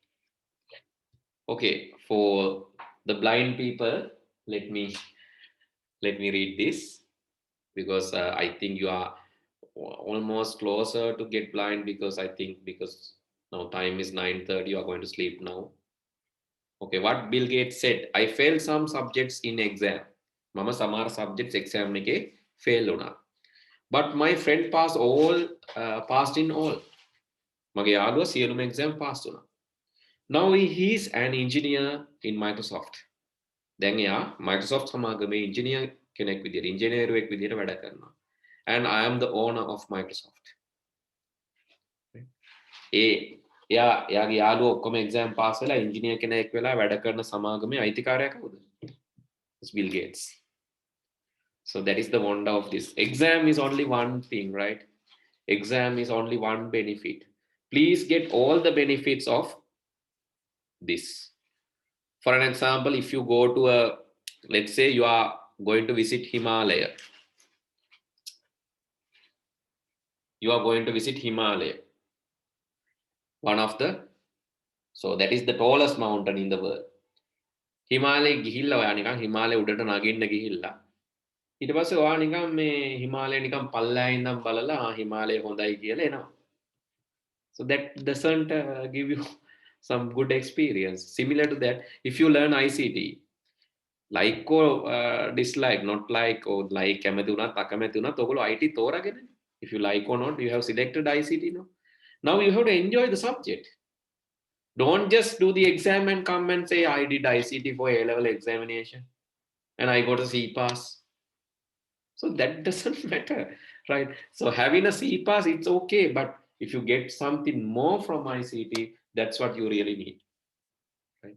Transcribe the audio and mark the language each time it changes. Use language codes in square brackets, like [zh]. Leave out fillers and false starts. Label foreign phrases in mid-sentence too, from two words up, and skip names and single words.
[en] Okay, for the blind people, let me read this, because I think you are almost closer to get blind, because I think because now time is 9:30, you are going to sleep now. Okay, what Bill Gates said, I failed some subjects in exam. [si] මම සමහර [en] subjects exam [si] එකේ fail වුණා. [en] But my friend passed in all. [si] මගේ යාළුවා සියලුම [en] exam pass [si] වුණා. [en] Now he is an engineer in Microsoft. [si] දැන් එයා Microsoft සමාගමේ engineer කෙනෙක් විදියට ඉංජිනේරුවෙක් විදියට වැඩ කරනවා. [en] And I am the owner of Microsoft. [si] එයාගේ යාළුවෝ ඔක්කොම [en] exam pass [si] වෙලා engineer කෙනෙක් වෙලා වැඩ කරන සමාගමේ අයිතිකාරයා කවුද? [en] It's Bill Gates. So that is the wonder of this. Exam is only one thing, right? Exam is only one benefit. Please get all the benefits of this. For an example, if you go to let's say you are going to visit Himalaya. You are going to visit Himalaya, one of the So that is the tallest mountain in the world. [si] හිමාලයේ ගිහිල්ලා ඔයා නිකන් හිමාලයේ උඩට නගින්න ගිහිල්ලා ඊට පස්සේ ඔයා නිකන් මේ හිමාලයේ නිකන් පල්ලෑ ඉඳන් බලලා හිමාලය හොඳයි කියලා එනවා. [en] So that doesn't give you some good experience. Similar to that, if you learn ICT, like or dislike, not like or like [si] කැමති උනත් අකමැති උනත් ඔයගොල්ලෝ IT තෝරාගෙන, [en] if you like or not, you have selected ICT now. Now you have to enjoy the subject. Don't just do the exam and come and say I did ICT for A-level examination and I got a C pass. So that doesn't matter, right? So having a C pass, it's okay, but if you get something more from ICT, that's what you really need, right?